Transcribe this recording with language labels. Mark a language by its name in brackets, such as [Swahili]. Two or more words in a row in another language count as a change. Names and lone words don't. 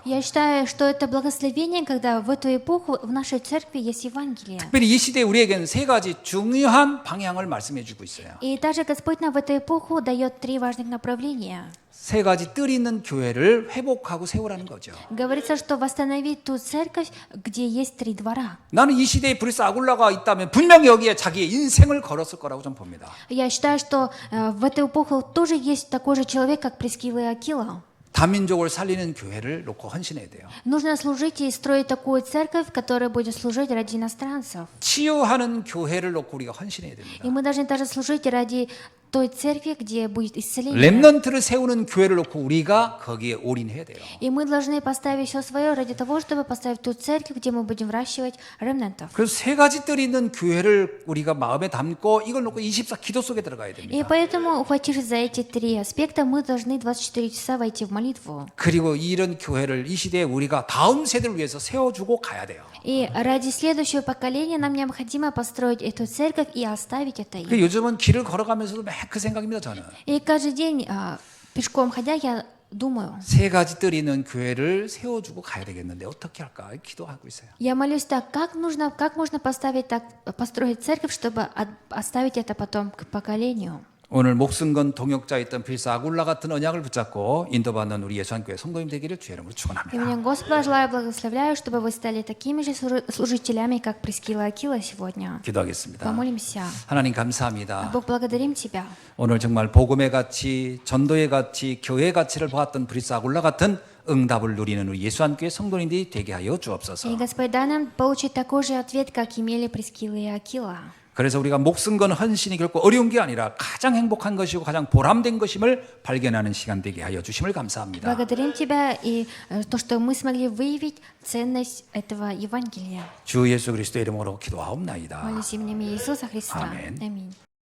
[Russian] Я считаю, что это благословение, когда в эту эпоху в нашей церкви есть Евангелие. [Korean] 특별히 이 시대에 우리에게는 세 가지 중요한 방향을 말씀해 주고 있어요. [Russian] И также Господь нам в эту эпоху дает 3 важных направления. [Korean] 세 가지 뜰 있는 교회를 회복하고 세우라는 거죠. [Russian] Говорится, что восстановить ту церковь, где есть 3 двора. [Korean] 나는 이 시대에 브리스 아굴라가 있다면 분명히 여기에 자기의 인생을 걸었을 거라고 좀 봅니다. [Russian] Я считаю, что в эту эпоху тоже есть такой же человек, как Прискила и Акила. [Korean] 다민족을 살리는 교회를 놓고 헌신해야 돼요. [Russian] Нужно служить и строить такую церковь, которая будет служить ради иностранцев. [Korean] 치유하는 교회를 놓고 우리가 헌신해야 됩니다. [Russian] И мы должны также служить ради той церкви, где будет исцеление. [Korean] 렘넌트를 세우는 교회를 놓고 우리가 거기에 올인해야 돼요. [Russian] И мы должны поставить все свое ради того, чтобы поставить ту церковь, где мы будем выращивать ремнантов. [Korean] 그래서 세 가지 뜰이 있는 교회를 우리가 마음에 담고 이걸 놓고 24 기도 속에 들어가야 [Russian] И [Korean] 됩니다. [Russian] поэтому, ухватившись за эти 3 аспекта, мы должны 24 часа войти в молитву. [Korean] 그리고 이런 교회를 이 시대에 우리가 다음 세대를 위해서 세워주고 가야 돼요. [Russian] И ради следующего поколения нам необходимо построить эту церковь и оставить это им. [Korean] 요즘은 길을 걸어가면서도 매 그 생각입니다, 저는. [Russian] И каждый день, пешком ходя, я думаю, [Korean] 세 가지 뜰이 있는 교회를 세워주고 가야 되겠는데 어떻게 할까 기도하고 있어요. [Russian] я молюсь так, как можно построить церковь, чтобы оставить это потом к поколению. [Korean] 오늘 목숨 건 동역자였던 빌사 아굴라 같은 언약을 붙잡고 인도받는 우리 예수한교회 성도님 되기를 주의 이름으로 [Russian] И [Korean] 축원합니다. [Russian] мне Господа желаю, благословляю, чтобы вы стали такими же служителями, как Прискила и Акила сегодня. [Korean] 기도하겠습니다. [Russian] Помолимся. [Korean] 하나님 감사합니다. [Russian] Бог, благодарим Тебя. [Korean] 오늘 정말 복음의 가치, 전도의 가치, 교회의 가치를 보았던 브리스 아굴라 같은 응답을 누리는 우리 예수한교회 성도님들이 되게 하여 [Russian] И, [Korean] 주옵소서. [Russian] Господь, дай нам получить такой же ответ, как имели Прискила и Акила. [Korean] 그래서 우리가 목숨 건 헌신이 결코 어려운 게 아니라 가장 행복한 것이고 가장 보람된 것임을 발견하는 시간 되게 하여 주심을 감사합니다. [Russian] Благодарим Тебя и то, что мы смогли выявить ценность этого Евангелия. [Korean] 주 예수 그리스도의 이름으로 기도하옵나이다. [Russian] Молюсь именем Иисуса Христа. Аминь. Аминь.